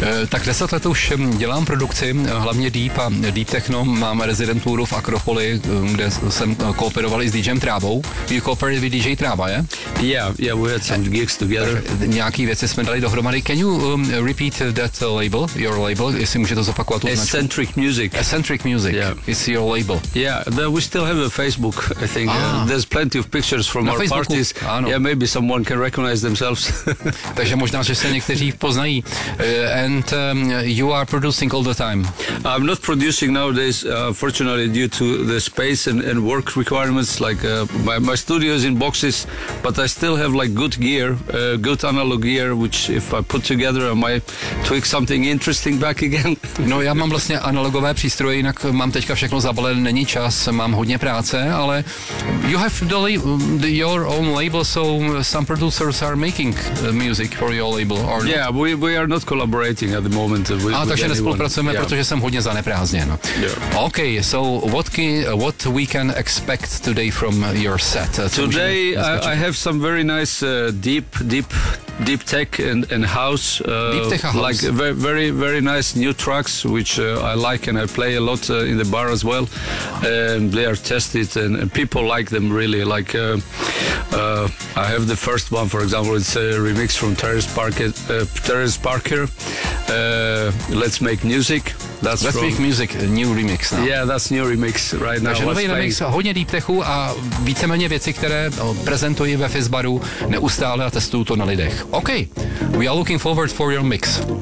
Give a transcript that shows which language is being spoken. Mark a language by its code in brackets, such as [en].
[cs] Tak 10 let už dělám produkci, hlavně deep a deep techno. Mám rezidenturu v Akropoli, kde jsem kooperoval i s DJem Trávou. [en] You cooperated with DJ Trava, yeah? Yeah, we had some gigs together. [cs] Nějaký věci jsme dali dohromady. [en] Can you repeat that label, your label, [cs] jestli můžete zopakovat tu značku? [en] Eccentric Music. Eccentric Music, yeah. It's your label. Yeah, we still have a Facebook, I think. There's plenty of pictures from [cs] na [en] our [cs] Facebooku. [en] Parties. [cs] Ano. [en] Yeah, maybe someone can recognize themselves. [cs] Takže možná, že se někteří poznají. [en] And you are producing all the time. I'm not producing nowadays, fortunately, due to the space and work requirements. Like my studio is in boxes, but I still have like good gear, good analog gear, which if I put together, I might tweak something interesting back again. [cs] No, já mám vlastně analogové přístroje, jinak mám teďka všechno zabalené, není čas, mám hodně práce, ale... [en] You have your own label, so some producers are making music for your label, or not? Yeah, we are not collaborating at the moment. [cs] Takže nespolupracujeme, yeah. Protože jsem hodně zaneprázdněn. [en] Yeah. Okay, so what we can expect today from your set? Today I have some very nice deep tech and house, deep tech house, like very, very very nice new tracks which I like and I play a lot in the bar as well, and they are tested and people like them really, like I have the first one, for example, it's a remix from Terrace Parker, Let's Make Music. New remix. No? Yeah, that's new remix right now. [cs] Takže nový remix, hodně deep techu a víceméně věci, které prezentuji ve Fizzbaru neustále a testuju to na lidech. [en] Okay, we are looking forward for your mix.